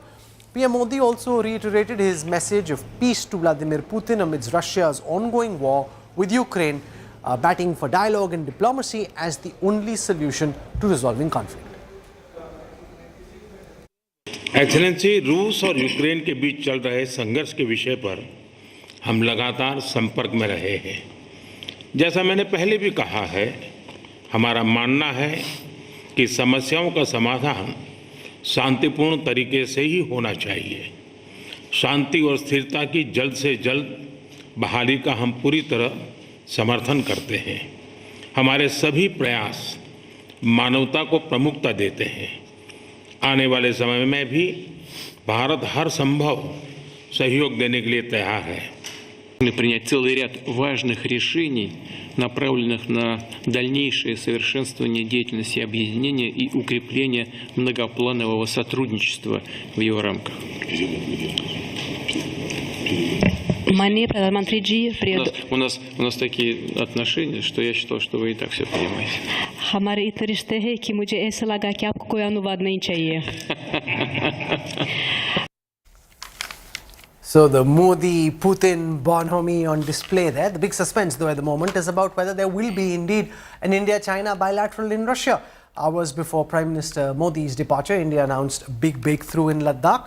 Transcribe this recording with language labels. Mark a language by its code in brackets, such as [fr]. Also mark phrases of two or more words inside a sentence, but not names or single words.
[en] PM Modi also reiterated his message of peace to Vladimir Putin amidst Russia's ongoing war with Ukraine, batting for dialogue and diplomacy as the only solution to resolving conflict. [hi] एक्सेलेंसी, रूस और यूक्रेन के बीच चल रहे संघर्ष के विषय पर हम लगातार संपर्क में रहे हैं। जैसा मैंने पहले भी कहा है, हमारा मानना है कि समस्याओं का समाधान शांतिपूर्ण तरीके से ही होना चाहिए। शांति और स्थिरता की जल्द से जल्द बहाली का हम पूरी तरह समर्थन करते हैं। हमारे सभी प्रयास मानवता को प्रमुखता देते हैं। आने वाले समय में भी भारत हर संभव सहयोग देने के लिए तैयार है। [ru] Принять целый ряд важных решений, направленных на дальнейшее совершенствование деятельности объединения и укрепление многопланового сотрудничества в его рамках. [hi] माननीय प्रधानमंत्री जी, [ru] У нас такие отношения, что я считал, что вы и так все понимаете. [hi] हमारे इतने रिश्ते हैं कि मुझे ऐसा लगा कि आपको कोई अनुवाद नहीं चाहिए. [en] So the Modi-Putin bonhomie on display there. The big suspense though at the moment is about whether there will be indeed an India-China bilateral in Russia. Hours before Prime Minister Modi's departure, India announced a big breakthrough in Ladakh.